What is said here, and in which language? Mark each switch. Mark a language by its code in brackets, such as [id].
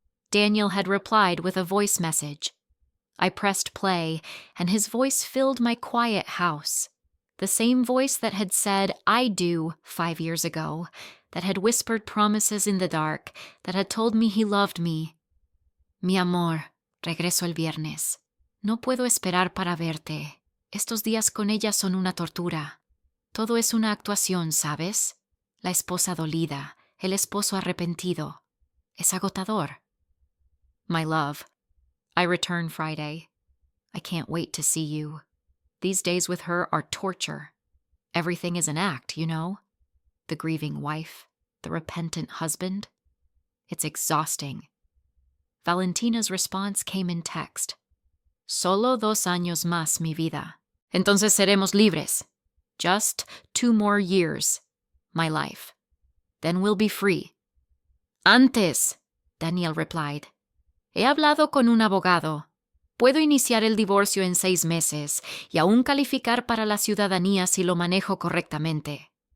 [en] Daniel had replied with a voice message. I pressed play, and his voice filled my quiet house. The same voice that had said, "I do," 5 years ago, that had whispered promises in the dark, that had told me he loved me. [es] Mi amor, regreso el viernes. No puedo esperar para verte. Estos días con ella son una tortura. Todo es una actuación, ¿sabes? La esposa dolida, el esposo arrepentido. Es agotador. [en] My love, I return Friday. I can't wait to see you. These days with her are torture. Everything is an act, you know? The grieving wife, the repentant husband. It's exhausting. Valentina's response came in text. [es] Solo 2 años más, mi vida. Entonces seremos libres. [en] Just 2 more years. My life. Then we'll be free. Antes, Daniel replied. [es] He hablado con un abogado. Puedo iniciar el divorcio en 6 meses y aún calificar para la ciudadanía si lo manejo correctamente.